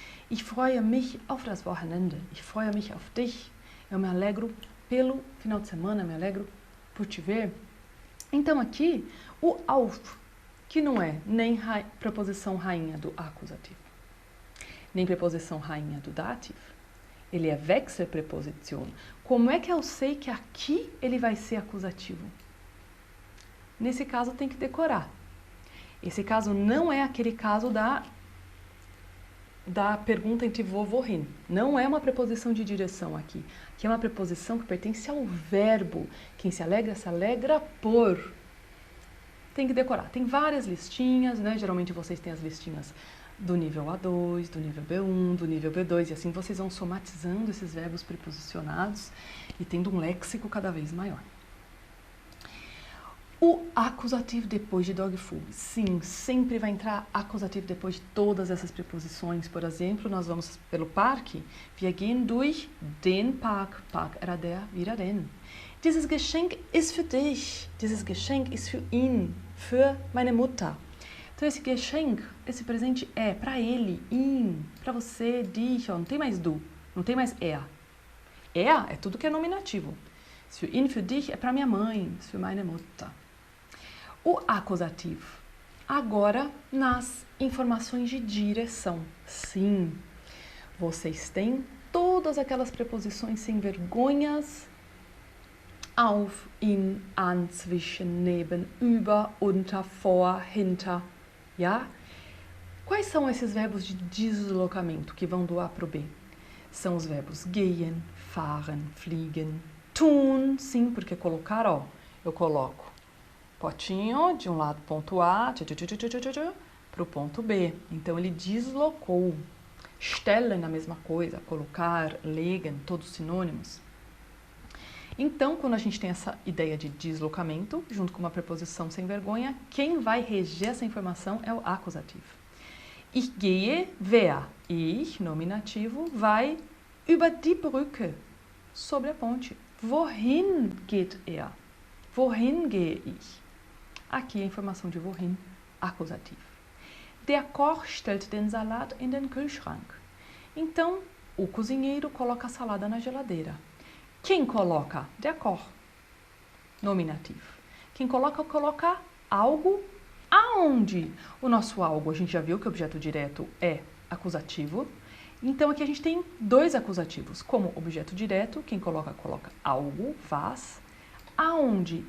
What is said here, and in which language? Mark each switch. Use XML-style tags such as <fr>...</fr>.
<de>Ich freue mich auf das Wochenende, ich freue mich auf dich.</de> <pt>Eu me alegro pelo final de semana, me alegro por te ver. Então aqui, o auf, que não é nem preposição rainha do acusativo, nem preposição rainha do dativo, ele é Wechselpräposition. Como é que eu sei que aqui ele vai ser acusativo? Nesse caso tem que decorar. Esse caso não é aquele caso da da pergunta entre wohin. Não é uma preposição de direção aqui. Aqui é uma preposição que pertence ao verbo. Quem se alegra por. Tem que decorar. Tem várias listinhas, né? Geralmente vocês têm as listinhas do nível A2, do nível B1, do nível B2, e assim vocês vão somatizando esses verbos preposicionados e tendo um léxico cada vez maior. O acusativo depois de dog food. Sim, sempre vai entrar acusativo depois de todas essas preposições. Por exemplo, nós vamos pelo parque.</pt> <de>Wir gehen durch den Park. Park era der, wieder den. Dieses Geschenk ist für dich. Dieses Geschenk ist für ihn, für meine Mutter.</de> <pt>Então, esse Geschenk, esse presente é para ele, ihn, para você, dich, ó, não tem mais du, não tem mais er. Er é tudo que é nominativo.</pt> <de>Für ihn, für dich</de> <pt>é para minha mãe,</pt> <de>für meine Mutter.</de> <pt>O acusativo. Agora, nas informações de direção. Sim, vocês têm todas aquelas preposições sem vergonhas.</pt> <de>Auf, in, an, zwischen, neben, über, unter, vor, hinter. Ja?</de> <pt>Quais são esses verbos de deslocamento que vão do A para o B? São os verbos gehen, fahren, fliegen, tun. Sim, porque colocar, ó, eu coloco potinho de um lado, ponto A, para o ponto B. Então, ele deslocou. Stellen, a mesma coisa. Colocar, legen, todos sinônimos. Então, quando a gente tem essa ideia de deslocamento, junto com uma preposição sem vergonha, quem vai reger essa informação é o acusativo.</pt> <de>Ich gehe, wer? Ich,</de> <pt>nominativo, vai</pt> <de>über die Brücke,</de> <pt>sobre a ponte.</pt> <de>Wohin geht er? Wohin gehe ich?</de> <pt>Aqui a informação de wohin, acusativo.</pt> <de>Der Koch stellt den Salat in den Kühlschrank.</de> <pt>Então, o cozinheiro coloca a salada na geladeira. Quem coloca? Der Koch, nominativo. Quem coloca algo aonde? O nosso algo, a gente já viu que o objeto direto é acusativo. Então, aqui a gente tem dois acusativos. Como objeto direto, quem coloca algo, faz. Aonde?</pt>